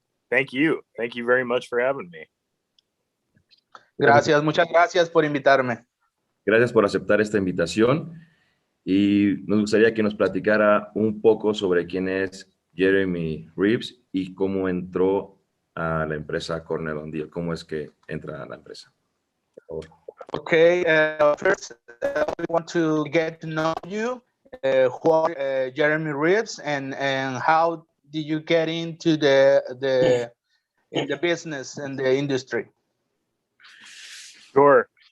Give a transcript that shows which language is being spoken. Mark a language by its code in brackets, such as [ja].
[en] Thank you very much for having me. [es] Gracias, muchas gracias por invitarme. Gracias por aceptar esta invitación, y nos gustaría que nos platicara un poco sobre quién es Jeremy Reeves y cómo entró a la empresa Cornell Diehl. ¿Cómo es que entra a la empresa? Por favor. [en] Okay, first we want to get to know you, who are Jeremy Reeves, and how did you get into the in the business and the industry? Sure.